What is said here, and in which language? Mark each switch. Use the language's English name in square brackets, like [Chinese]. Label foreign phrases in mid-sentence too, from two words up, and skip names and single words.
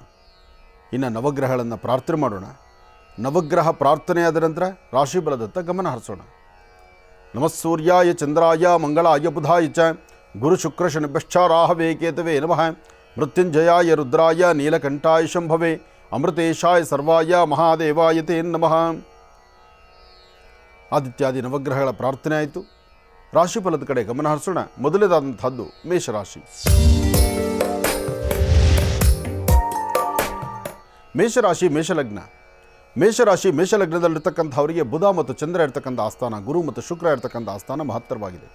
[Kannada] ಇನ್ನು ನವಗ್ರಹಗಳನ್ನು ಪ್ರಾರ್ಥನೆ ಮಾಡೋಣ. ನವಗ್ರಹ ಪ್ರಾರ್ಥನೆಯಾದ ನಂತರ ರಾಶಿ ಬಲದತ್ತ ಗಮನ ಹರಿಸೋಣ. [Sanskrit] ನಮಃ ಸೂರ್ಯಾಯ ಚಂದ್ರಾಯ ಮಂಗಳಾಯ ಬುಧಾಯ ಚ ಗುರು ಶುಕ್ರ ಶನಿಭ್ಯಶ್ಚ ರಾಹವೇ ಕೇತವೇ ನಮಃ. ಮೃತ್ಯುಂಜಯಾಯ ರುದ್ರಾಯ ನೀಲಕಂಠಾಯ ಶಂಭವೇ ಅಮೃತೇಶಾಯ ಸರ್ವಾಯ ಮಹಾದೇವಾಯ ತೇ ನಮಃ. [Kannada] ಆದಿತ್ಯಾದಿ ನವಗ್ರಹಗಳ ಪ್ರಾರ್ಥನೆ ಆಯಿತು. ರಾಶಿಫಲದ ಕಡೆ ಗಮನ ಹರಿಸೋಣ. ಮೊದಲನೇದಾದಂಥದ್ದು ಮೇಷರಾಶಿ. ಮೇಷರಾಶಿ ಮೇಷಲಗ್ನ. ಮೇಷರಾಶಿ ಮೇಷಲಗ್ನದಲ್ಲಿರ್ತಕ್ಕಂಥವರಿಗೆ ಬುಧ ಮತ್ತು ಚಂದ್ರ ಇರ್ತಕ್ಕಂಥ ಆಸ್ಥಾನ, ಗುರು ಮತ್ತು ಶುಕ್ರ ಇರ್ತಕ್ಕಂಥ ಆಸ್ಥಾನ ಮಹತ್ತರವಾಗಿದೆ.